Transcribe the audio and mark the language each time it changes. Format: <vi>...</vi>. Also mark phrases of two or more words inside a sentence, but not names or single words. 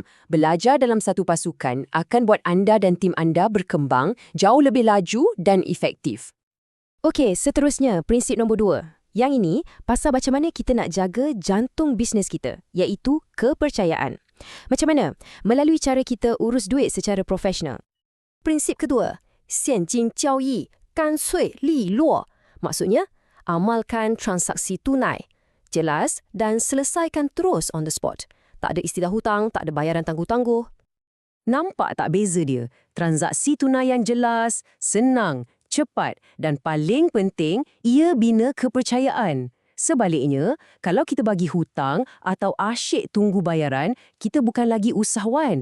<ms>Belajar dalam satu pasukan akan buat anda dan tim anda berkembang jauh lebih laju dan efektif. Okey, seterusnya, prinsip nombor 2. Yang ini, pasal macam mana kita nak jaga jantung bisnes kita, iaitu kepercayaan. Macam mana? Melalui cara kita urus duit secara profesional. Prinsip kedua,</ms> <zh>现金交易干脆利落.</zh> <ms>Maksudnya, amalkan transaksi tunai. Jelas dan selesaikan terus</ms> <en>on the spot.</en> <ms>Tak ada istilah hutang, tak ada bayaran tangguh-tangguh. Nampak tak beza dia? Transaksi tunai yang jelas, senang, cepat dan paling penting, ia bina kepercayaan. Sebaliknya, kalau kita bagi hutang atau asyik tunggu bayaran, kita bukan lagi usahawan.</ms>